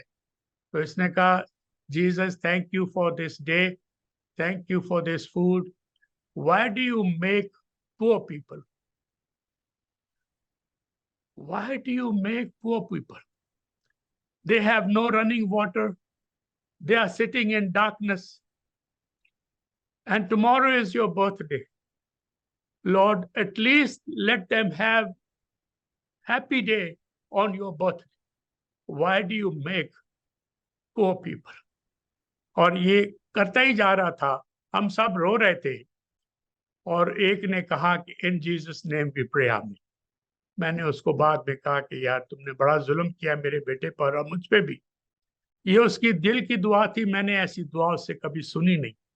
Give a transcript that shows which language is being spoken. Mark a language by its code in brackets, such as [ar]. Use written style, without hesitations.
[hi] तो इसने कहा, [en] Jesus thank you for this day, thank you for this food, why do you make poor people, why do you make poor people, they have no running water, they are sitting in darkness, and tomorrow is your birthday. Lord, at least let them have happy day on your birthday. Why do you make poor people? [hi] और ये करता ही जा रहा था, हम सब रो रहे थे, और एक ने कहा कि [en] in Jesus name we pray, [hi] आमीन। मैंने उसको बाद में कहा कि यार तुमने बड़ा जुल्म किया मेरे बेटे पर और मुझ पे भी। ये उसकी दिल की दुआ थी, मैंने ऐसी दुआ उससे कभी सुनी नहीं।